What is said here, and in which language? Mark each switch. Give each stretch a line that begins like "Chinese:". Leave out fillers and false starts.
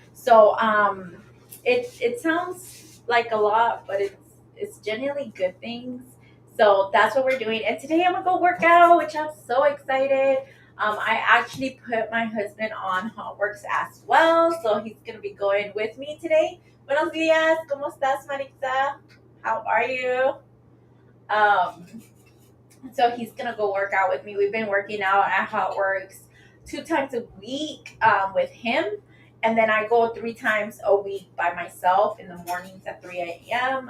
English: So it sounds like a lot, but it's genuinely good things. So that's what we're doing. And today I'm gonna go work out, which I'm so excited. I actually put my husband on Hot Works as well, so he's gonna be going with me today.
Spanish: Buenos dias, ¿cómo estás, Maritza?
English: How are you? Um, so he's gonna go work out with me. We've been working out at Hot Works 2 times a week with him, and then I go 3 times a week by myself in the mornings at 3 a.m.